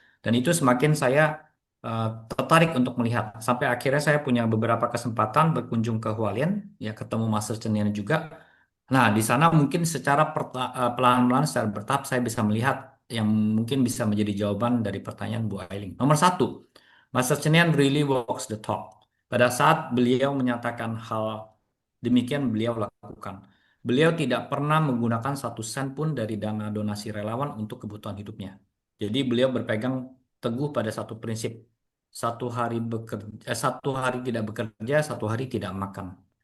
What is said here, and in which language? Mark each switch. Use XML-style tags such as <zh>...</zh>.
<id>Dan itu semakin saya tertarik untuk melihat. Sampai akhirnya saya punya beberapa kesempatan berkunjung ke Hualien, ya ketemu Master Chen juga. Nah, di sana mungkin secara pelan-pelan, secara bertahap saya bisa melihat yang mungkin bisa menjadi jawaban dari pertanyaan Bu Ailing. Nomor satu,</id> <en>Master Chenian really walks the talk.</en> <id>Pada saat beliau menyatakan hal demikian, beliau lakukan. Beliau tidak pernah menggunakan satu sen pun dari dana donasi relawan untuk kebutuhan hidupnya. Jadi beliau berpegang teguh pada satu prinsip, satu hari tidak bekerja, satu hari tidak makan.</id>